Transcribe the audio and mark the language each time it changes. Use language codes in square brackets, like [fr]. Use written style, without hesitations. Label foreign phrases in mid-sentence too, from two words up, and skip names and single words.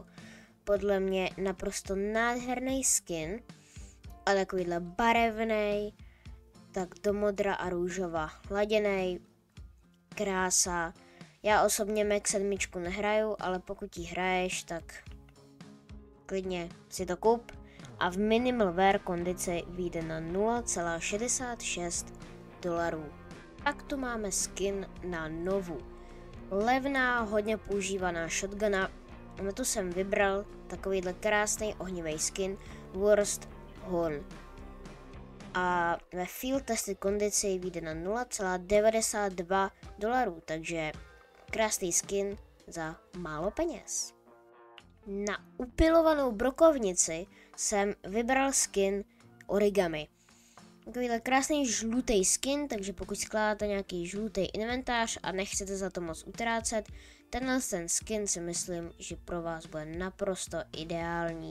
[cs] Podle mě naprosto nádherný skin a takovýhle barevný, tak do modra a růžova laděnej, krása. Já osobně Max 7 nehraju, ale pokud ji hraješ, tak klidně si to kup a v [en] minimal wear [cs] kondici vyjde na $0,66. Pak tu máme skin na Novu. Levná, hodně používaná shotguna. Na tu jsem vybral takovýhle krásný ohnivý skin Worst Horn. A ve [en] field tested [cs] kondici vyjde na $0,92, takže krásný skin za málo peněz. Na upilovanou brokovnici jsem vybral skin Origami. Takovýhle krásný žlutý skin, takže pokud skládáte nějaký žlutý inventář a nechcete za to moc utrácet, ten skin si myslím, že pro vás bude naprosto ideální.